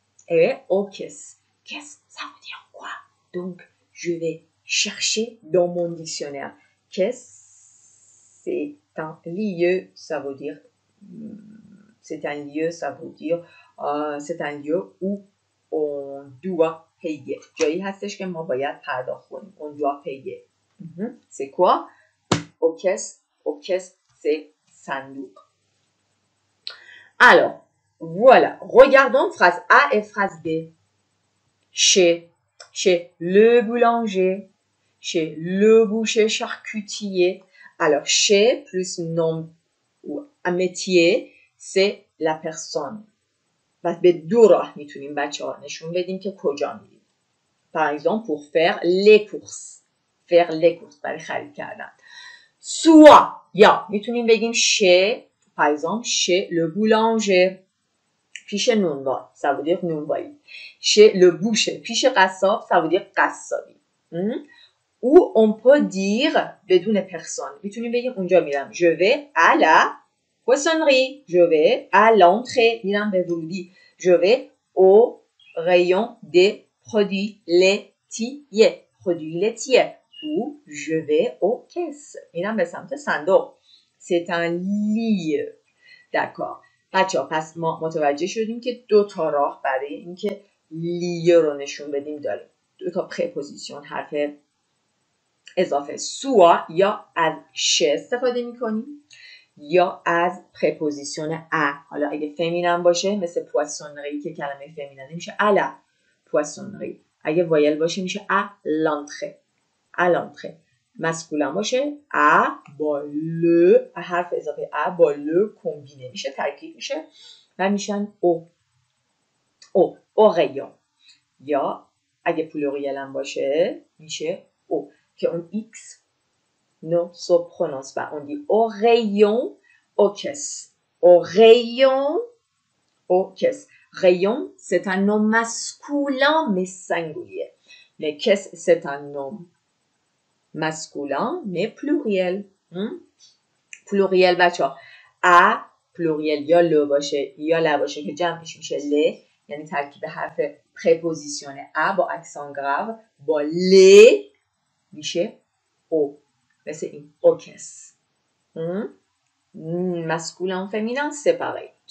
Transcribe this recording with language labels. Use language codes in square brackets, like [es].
[fr] Et au caisse. Caisse, ça veut dire quoi? Donc, je vais chercher dans mon dictionnaire. Caisse, c'est un lieu, ça veut dire, c'est un lieu, ça veut dire, c'est un lieu où on doit payer. [fa] جایی هستش که ما باید پرداخت کنیم. [fr] On doit payer. C'est quoi? Au caisse, c'est sandouk. Alors, voilà. Regardons phrase A et phrase B. Chez le boulanger, chez le boucher charcutier. Alors, chez plus nom ou un métier, c'est la personne. [fa] پس به دو راه میتونیم بچه‌ها نشون بدیم که کجا میریم. [fr] Par exemple, pour faire les courses. Faire les courses [fa] برای خرید کردن. [fr] Soit, [fa] یا میتونیم بگیم [fr] chez, par exemple, chez le boulanger. پیش نونوا, ça veut dire نونوایی. Chez le boucher, [fa] پیش قصاب, [fr] ça veut dire قصابی. Ou on peut dire بدون personne. [fa] میتونیم بگیم اونجا میرم. [fr] Je vais à la poissonnerie. Je vais à l'entrée. [fa] میرم به ورودی. [fr] Je vais au rayon des produits laitiers. Produits laitiers. Ou je vais aux caisses. [fa] میرم به سمت صندوق. [fr] C'est un lieu. D'accord. [fa] بچه ها پس ما متوجه شدیم که 2 تا راه برای اینکه لیه رو نشون بدیم داریم. دو تا پرپوزیشن حرف اضافه سوا یا از شه استفاده میکنیم یا از پرپوزیشن ا. حالا اگه فمینن باشه مثل پواسونری که کلمه فمینن میشه الا پواسونری. اگه وایل باشه میشه ا لانتره الانتره. مسکولن باشه ا با ل، حرف اضافه ا با ل کمبینه میشه، ترکیب میشه و میشن او اوریون. یا اگه پلوریل هم باشه میشه او که اون ایکس نو سو پرونونس [fr] pas. On dit au rayon, aux caisses. Au rayon, aux caisses. Rayon, c'est un nom masculin mais singulier. Les caisses, c'est un nom masculin mais pluriel. [fa] pluriel بچه ا pluriel یا ل باشه یا ل باشه که جمعش میشه ل، یعنی ترکیب حرف پرپوزیشن ا با اکسان گراو با ل میشه او. مثل این اوکس. [fr] Masculin, féminin, c'est pareil.